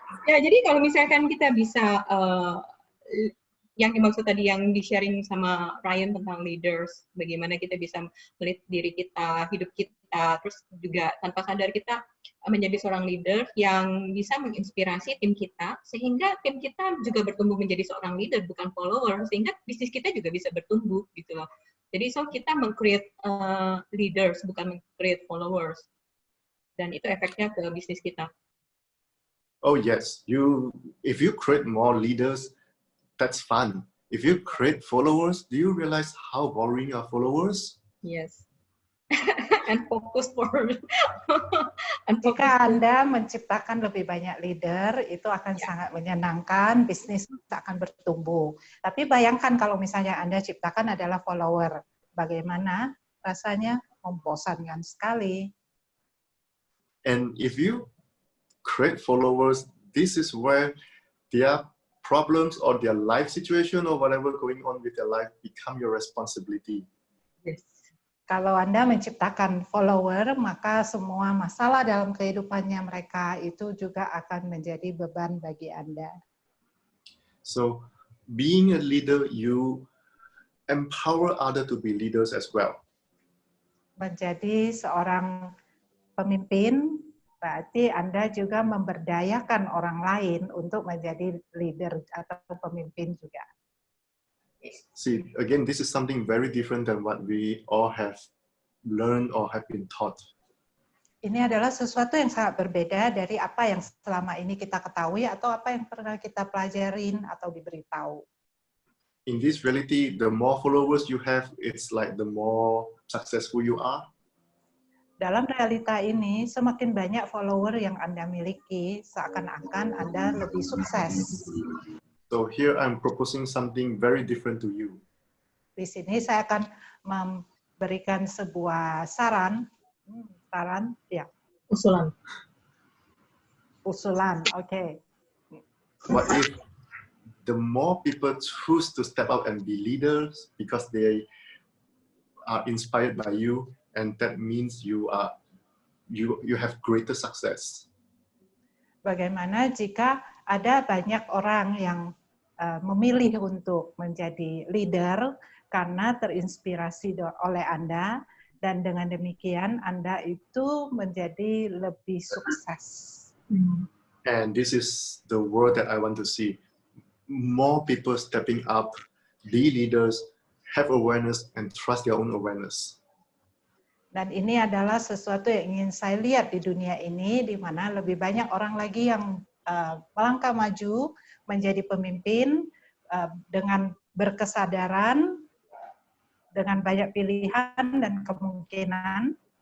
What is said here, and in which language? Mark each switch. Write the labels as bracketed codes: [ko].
[id] Ya, jadi kalau misalkan kita bisa yang dimaksud tadi yang di-sharing sama Ryan tentang leaders, bagaimana kita bisa melihat diri kita, hidup kita, terus juga tanpa sadar kita menjadi seorang leader yang bisa menginspirasi tim kita, sehingga tim kita juga bertumbuh menjadi seorang leader, bukan follower, sehingga bisnis kita juga bisa bertumbuh, gitu loh. Jadi kita meng-create leaders, bukan meng-create followers. Dan itu efeknya ke bisnis kita. [en] Oh yes, if you create more leaders, that's fun. If you create followers, do you realize how boring are followers? Yes. And focus for. [id] Jika Anda menciptakan lebih banyak leader, itu akan sangat menyenangkan, bisnis akan bertumbuh. Tapi bayangkan kalau misalnya Anda ciptakan adalah follower, bagaimana rasanya? Membosankan sekali. [en] And if you create followers, this is where their problems or their life situation or whatever going on with their life become your responsibility. Yes. [id] Kalau Anda menciptakan follower, maka semua masalah dalam kehidupannya mereka itu juga akan menjadi beban bagi Anda. [en] So, being a leader, you empower others to be leaders as well. [id] Menjadi seorang pemimpin, berarti Anda juga memberdayakan orang lain untuk menjadi leader atau pemimpin juga. [en] See, again, this is something very different than what we all have learned or have been taught. [id] Ini adalah sesuatu yang sangat berbeda dari apa yang selama ini kita ketahui atau apa yang pernah kita pelajarin atau diberitahu. [en] In this reality, the more followers you have, it's like the more successful you are. [id] Dalam realita ini, semakin banyak follower yang Anda miliki, seakan-akan Anda lebih sukses. [en] So here I'm proposing something very different to you. [id] Di sini saya akan memberikan sebuah saran, ya. Usulan, oke. [en] What if the more people choose to step up and be leaders because they are inspired by you, and that means you have greater success. [id] Bagaimana jika ada banyak orang yang memilih untuk menjadi leader karena terinspirasi oleh Anda, dan dengan demikian Anda itu menjadi lebih sukses. [en] And this is the word that I want to see. More people stepping up, be leaders, have awareness, and trust their own awareness. [id] Dan ini adalah sesuatu yang ingin saya lihat di dunia ini, di mana lebih banyak orang lagi yang melangkah maju menjadi pemimpin dengan berkesadaran, dengan banyak pilihan dan kemungkinan.